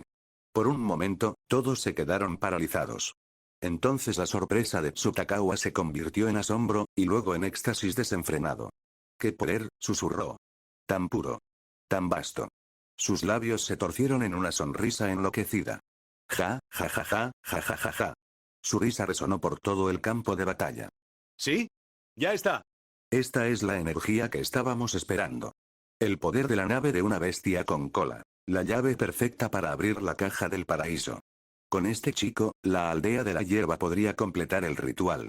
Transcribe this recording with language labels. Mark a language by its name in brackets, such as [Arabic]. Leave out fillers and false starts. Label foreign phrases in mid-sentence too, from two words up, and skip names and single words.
[Spanish] Por un momento, todos se quedaron paralizados. Entonces la sorpresa de Tsutakawa se convirtió en asombro, y luego en éxtasis desenfrenado. ¡Qué poder!, susurró. Tan puro. Tan vasto. Sus labios se torcieron en una sonrisa enloquecida. Ja, ja, ja, ja, ja, ja, ja, ja. Su risa resonó por todo el campo de batalla. ¿Sí? Ya está. Esta es la energía que estábamos esperando. El poder de la nave de una bestia con cola. La llave perfecta para abrir la caja del paraíso. Con este chico, la aldea de la hierba podría completar el ritual.